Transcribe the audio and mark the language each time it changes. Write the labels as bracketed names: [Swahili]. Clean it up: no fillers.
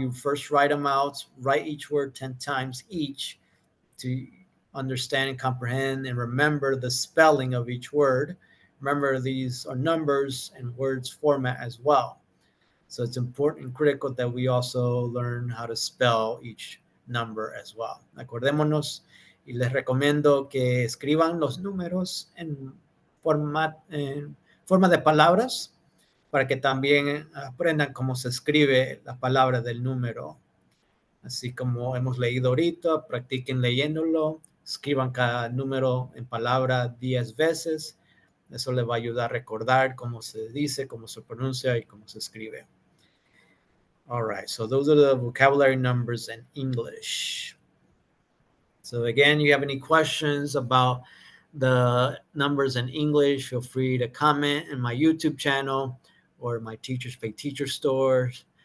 [English] You first write them out, write each word 10 times each to understand and comprehend and remember the spelling of each word. Remember, these are numbers and words format as well. So it's important and critical that we also learn how to spell each number as well. [Spanish] Acordémonos y les recomiendo que escriban los números en forma de palabras para que también aprendan cómo se escribe la palabra del número. Así como hemos leído ahorita, practiquen leyéndolo, escriban cada número en palabra 10 veces. Eso les va a ayudar a recordar cómo se dice, cómo se pronuncia y cómo se escribe. [English] All right, so those are the vocabulary numbers in English. So again, you have any questions about the numbers in English, feel free to comment in my YouTube channel or my Teachers Pay Teacher stores.